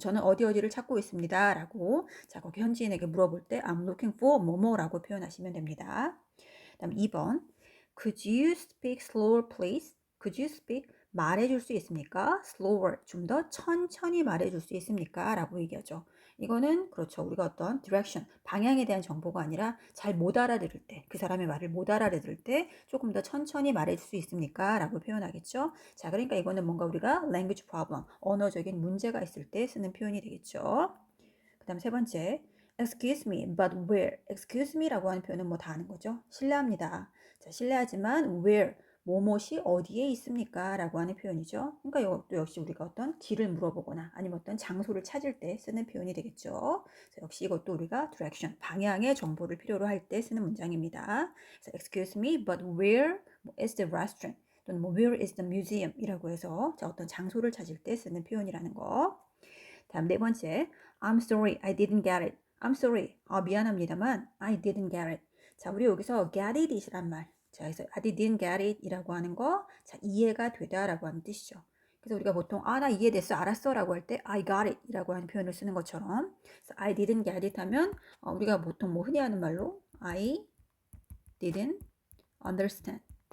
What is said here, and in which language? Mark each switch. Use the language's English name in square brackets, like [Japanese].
[Korean] 저는 어디를 찾고 있습니다 라고 거기 현지인에게 물어볼 때 [English] I'm looking for [Korean] 뭐뭐라고 표현하시면 됩니다. 다음 2번. [English] Could you speak slower please? Could you speak? [Korean] 말해줄 수 있습니까? [English] slower. [Korean] 좀 더 천천히 말해줄 수 있습니까? 라고 얘기하죠. 이거는 그렇죠. 우리가 어떤 direction, 방향에 대한 정보가 아니라 잘 못 알아들을 때, 그 사람의 말을 못 알아들을 때 조금 더 천천히 말해줄 수 있습니까? 라고 표현하겠죠. 자, 그러니까 이거는 뭔가 우리가 language problem, 언어적인 문제가 있을 때 쓰는 표현이 되겠죠. 그 다음 세 번째. [English] Excuse me, but where? [Korean] Excuse me라고 하는 표현은 다 아는 거죠. 실례합니다. 자, 실례하지만 where? 뭐뭇이 어디에 있습니까? 라고 하는 표현이죠. 그러니까 이것도 역시 우리가 어떤 길을 물어보거나 아니면 어떤 장소를 찾을 때 쓰는 표현이 되겠죠. 역시 이것도 우리가 direction, 방향의 정보를 필요로 할 때 쓰는 문장입니다. [English] 그래서 Excuse me, but where is the restaurant? 또는 where is the museum? [Korean] 이라고 해서 어떤 장소를 찾을 때 쓰는 표현이라는 거. 다음 네 번째. [English] I'm sorry, I didn't get it. I'm sorry. 미안합니다만 I didn't get it. [Korean] 자, 우리 여기서 get it 이란 말. 자, 그래서 [English] I didn't get it [Korean] 이라고 하는 거, 이해가 되다라고 하는 뜻이죠. 그래서 우리가 보통 나 이해됐어, 알았어 라고 할 때 [English] I got it [Korean] 이라고 하는 표현을 쓰는 것처럼, 그래서 [English] I didn't get it [Korean] 하면 우리가 보통 흔히 하는 말로 [English] I didn't understand.